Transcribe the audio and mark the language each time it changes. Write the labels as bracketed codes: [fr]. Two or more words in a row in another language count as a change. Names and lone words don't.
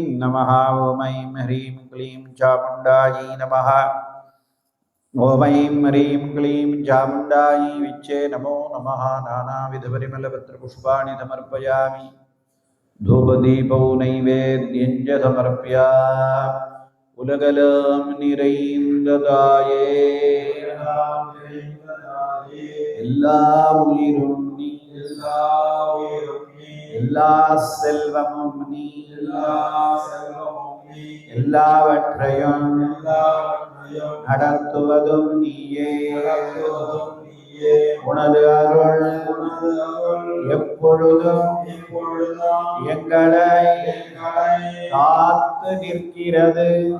[sa] नमः ॐ ऐं ह्रीं क्लीं चामुण्डायै नमः ॐ ऐं ह्रीं क्लीं चामुण्डायै विच्चे नमो नमः नानाविधपरिमलपत्रपुष्पाणि समर्पयामि धूपदीपौ नैवेद्यं च समर्प्य [ta] உலகெல்லாம் நிறைந்ததாயே எல்லா உயிரும் நீ எல்லா செல்வமும் நீ எல்லாவற்றையும் நடத்துவதும் நீயே உனது அருள் எப்பொழுதும் எங்களை காத்து நிற்கிறது